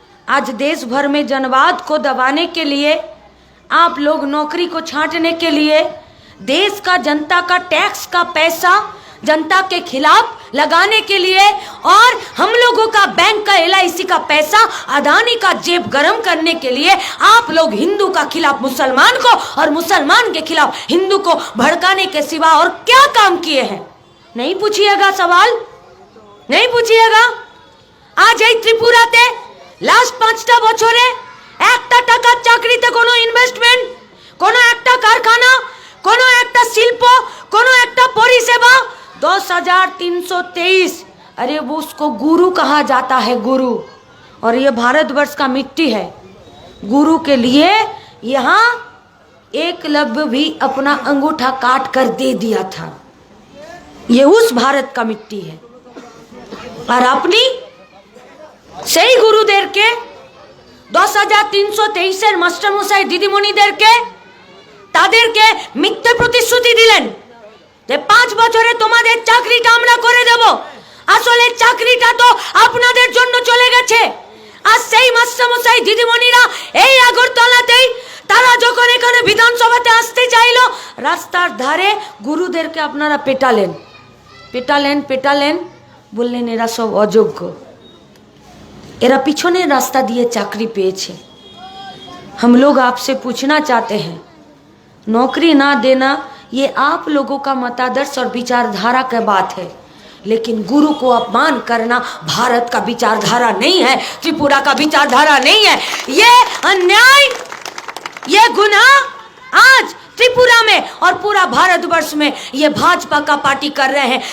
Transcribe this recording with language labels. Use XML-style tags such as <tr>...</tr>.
<hi>आज देश भर में जनवाद को दबाने के लिए, आप लोग नौकरी को छांटने के लिए देश का, जनता का टैक्स का पैसा जनता के खिलाफ लगाने के लिए, और हम लोगों का बैंक का, LIC का पैसा अदानी का जेब गरम करने के लिए आप लोग हिंदू का खिलाफ मुसलमान को और मुसलमान के खिलाफ हिंदू को भड़काने के सिवा और क्या काम किए हैं? नहीं पूछिएगा सवाल, नहीं पूछिएगा।</hi> <bn>आज এই ত্রিপুরাতে লাস্ট 5টা বছরে একটা টাকা চাকরিতে কোনো ইনভেস্টমেন্ট, কোনো একটা কারখানা, কোনো একটা শিল্প, কোনো একটা পরিষেবা 10,323।</bn> <hi>अरे वो उसको गुरु कहा जाता है, गुरु। और ये भारतवर्ष का मिट्टी है। गुरु के लिए यहाँ एकलव्य भी अपना अंगूठा काट कर दे दिया था। ये उस भारत का मिट्टी है। और अपनी</hi> <bn>সেই গুরুদেরকে 10,323 মাস্টার মশাই দিদিমণিদেরকে তাদেরকে মিথ্যে প্রতিশ্রুতি দিলেন যে 5 বছরে তোমাদের চাকরিটা আমরা করে দেব। আসলে চাকরিটা তো আপনাদের জন্য চলে গেছে। আর সেই মাস্টার মশাই দিদিমণিরা এই আগরতলাতেই তারা যখন এখানে বিধানসভাতে আসতে চাইলো, রাস্তার ধারে গুরুদেরকে আপনারা পেটালেন, পেটালেন, পেটালেন, বললেন এরা সব অযোগ্য, एरा पिछने रास्ता दिए चाकरी पेचे।</bn> <hi>हम लोग आपसे पूछना चाहते हैं, नौकरी ना देना ये आप लोगों का मतादर्श और विचारधारा की बात है, लेकिन गुरु को अपमान करना भारत का विचारधारा नहीं है, त्रिपुरा का विचारधारा नहीं है। ये अन्याय, ये गुनाह आज त्रिपुरा में और पूरा भारतवर्ष में ये भाजपा का पार्टी कर रहे हैं।</hi>